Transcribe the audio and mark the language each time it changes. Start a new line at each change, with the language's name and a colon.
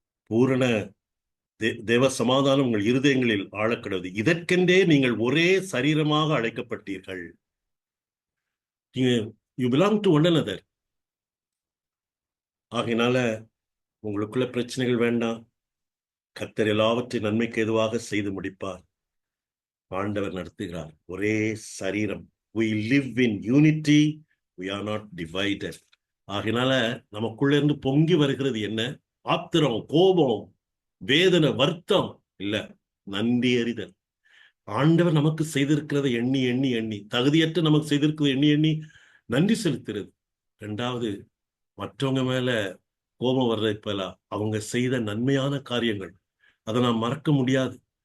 Tamil: பூரண தேவ சமாதானம் உங்கள் இருதயங்களில் ஆழக்கடவுது, இதற்கென்றே நீங்கள் ஒரே சரீரமாக அழைக்கப்பட்டீர்கள்.
English: You belong to one another.
Tamil: ஆகையினால உங்களுக்குள்ள பிரச்சனைகள் வேண்டாம். கர்த்தர் எல்லாவற்றையும் நன்மைக்கு எதுவாக செய்து முடிப்பார். ஆண்டவர் நடத்துகிறார். ஒரே சரீரம்.
English: we live in unity, we are not divided.
Tamil: ஆகையினால நமக்குள்ள இருந்து பொங்கி வருகிறது என்ன? ஆத்திரம், கோபம், வேதனை, வருத்தம் இல்ல, நன்றி அறிதல். ஆண்டவர் நமக்கு செய்திருக்கிறதை எண்ணி எண்ணி எண்ணி, தகுதியற்ற நமக்கு செய்திருக்கிறது எண்ணி எண்ணி நன்றி செலுத்துறது. ரெண்டாவது, மற்றவங்க மேல கோபம் வர்றது போல அவங்க செய்த நன்மையான காரியங்கள் அதை நாம் மறக்க முடியாது.